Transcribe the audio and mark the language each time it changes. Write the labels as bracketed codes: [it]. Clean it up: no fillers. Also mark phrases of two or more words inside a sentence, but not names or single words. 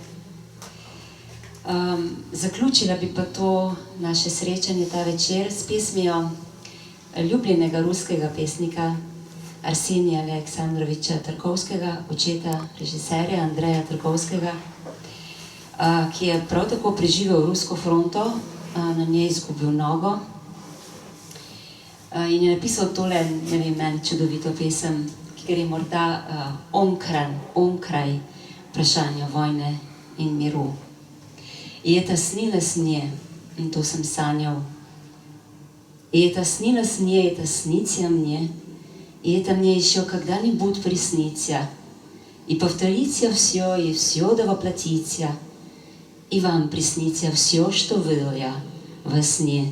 [sl] Zaključila bi pa to naše srečanje ta večer s pesmijo ljubljenega ruskega pesnika Arsenija Aleksandroviča Tarkovskega, očeta režiserja Andreja Tarkovskega, ki je prav tako preživel rusko fronto, na njej izgubil nogo in je napisal tole, ne vem, meni čudovito pesem, ki gre morda onkraj vprašanja vojne in miru. [ru] И это снилось мне, то сам санял. И это снилось мне, это снится мне, и это мне еще когда-нибудь приснится. И повторится все, и все да воплотится, и вам приснится все, что видел я во сне.